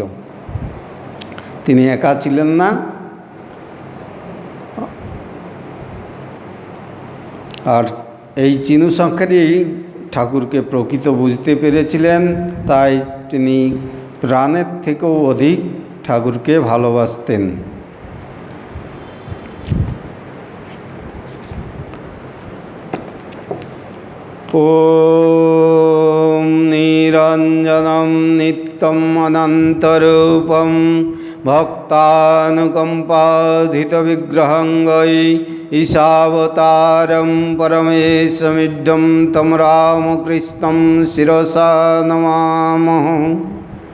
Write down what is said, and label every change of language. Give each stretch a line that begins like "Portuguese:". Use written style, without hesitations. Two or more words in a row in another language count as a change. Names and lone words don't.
Bangla: তিনি একা ছিলেন না। আর এই চিনু সংখ্যারই ঠাকুরকে প্রকৃত বুঝতে পেরেছিলেন, তাই তিনি প্রাণের থেকেও অধিক ঠাকুরকে ভালোবাসতেন।
Sanskrit: ওম নিরঞ্জনম নিত্যম অনন্তরূপম ভক্তানুকম্পাধিত বিগ্রহং গৈ ঈশাবতারম পরমেশমিড্ডম তম রামকৃষ্ণম শিরসা নমামহ।